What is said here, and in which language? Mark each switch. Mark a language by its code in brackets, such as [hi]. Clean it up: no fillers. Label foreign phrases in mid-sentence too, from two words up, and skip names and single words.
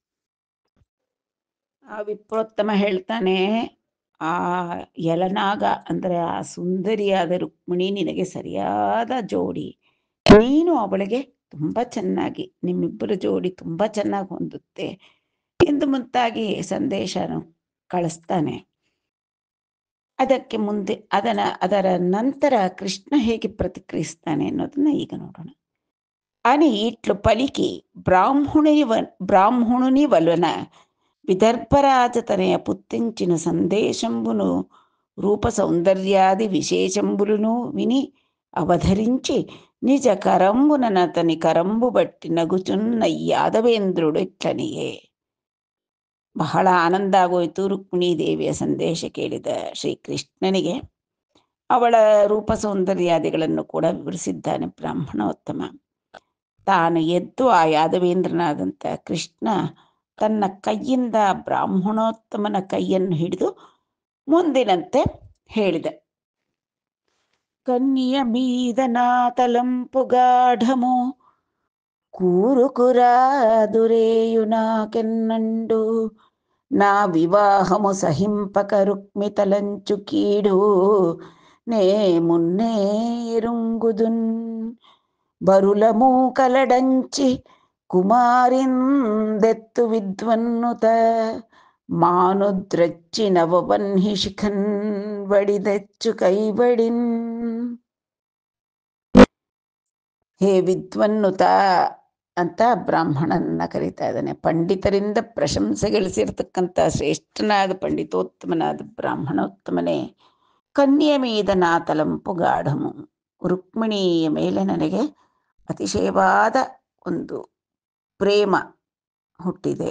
[kn] ಆ ವಿಪ್ರೋತ್ತಮ ಹೇಳ್ತಾನೆ, ಆ ಯಲನಾಗ ಅಂದರೆ ಆ ಸುಂದರಿಯಾದ ರುಕ್ಮಿಣಿ ನಿನಗೆ ಸರಿಯಾದ ಜೋಡಿ, ನೀನು ಅವಳಿಗೆ ತುಂಬ ಚೆನ್ನಾಗಿ, ನಿಮ್ಮಿಬ್ಬರ ಜೋಡಿ ತುಂಬ ಚೆನ್ನಾಗಿ ಹೊಂದುತ್ತೆ ಎಂದು ಮುಂತಾಗಿ ಸಂದೇಶನ ಕಳಿಸ್ತಾನೆ. ಅದಕ್ಕೆ ಮುಂದೆ ಅದರ ನಂತರ ಕೃಷ್ಣ ಹೇಗೆ ಪ್ರತಿಕ್ರಿಯಿಸ್ತಾನೆ ಅನ್ನೋದನ್ನ ಈಗ ನೋಡೋಣ. [te] అని ఇట్లు పలికి బ్రాహ్మణుని వలన విదర్భరాజతనయ పుత్తించిన సందేశంబును రూప సౌందర్యాది విశేషంబులను విని అవధరించి నిజ కరంబునతని కరంబు బట్టి నగుచున్న యాదవేంద్రుడు ఇట్లనియే. [kn] ಬಹಳ ಆನಂದ ಆಗೋಯ್ತು ರುಕ್ಮಿಣಿ ದೇವಿಯ ಸಂದೇಶ ಕೇಳಿದ ಶ್ರೀಕೃಷ್ಣನಿಗೆ. ಅವಳ ರೂಪ ಸೌಂದರ್ಯಾದಿಗಳನ್ನು ಕೂಡ ವಿವರಿಸಿದ್ದಾನೆ ಬ್ರಾಹ್ಮಣೋತ್ತಮ. ತಾನು ಎದ್ದು ಆ ಯಾದವೇಂದ್ರನಾದಂಥ ಕೃಷ್ಣ ತನ್ನ ಕೈಯಿಂದ ಬ್ರಾಹ್ಮಣೋತ್ತಮನ ಕೈಯನ್ನು ಹಿಡಿದು ಮುಂದಿನಂತೆ ಹೇಳಿದ. [te] కన్నియ మీదనా తలంపు గాఢము కూరుకురాదురేయు నాకెన్నండు నా వివాహము సహింపక రుక్మి తలంచు కీడు నే మున్నే ఎరుంగుదున్ బరులము కలడంచి కుమారిందెత్తు విద్వన్నుత మానుద్రచ్చి నవవన్హి శిఖన్ వడిదెచ్చు కైవడిన్. [kn] ಹೇ ವಿದ್ವನ್ನುತ ಅಂತ ಬ್ರಾಹ್ಮಣನ ಕರೀತಾ ಇದ್ದಾನೆ. ಪಂಡಿತರಿಂದ ಪ್ರಶಂಸೆ ಗಳಿಸಿರ್ತಕ್ಕಂಥ ಶ್ರೇಷ್ಠನಾದ ಪಂಡಿತೋತ್ತಮನಾದ ಬ್ರಾಹ್ಮಣೋತ್ತಮನೇ, [te] కన్యె మీద నా తలంపు గాఢము, [kn] ರುಕ್ಮಿಣಿಯ ಮೇಲೆ ನನಗೆ ಅತಿಶಯವಾದ ಒಂದು ಪ್ರೇಮ ಹುಟ್ಟಿದೆ.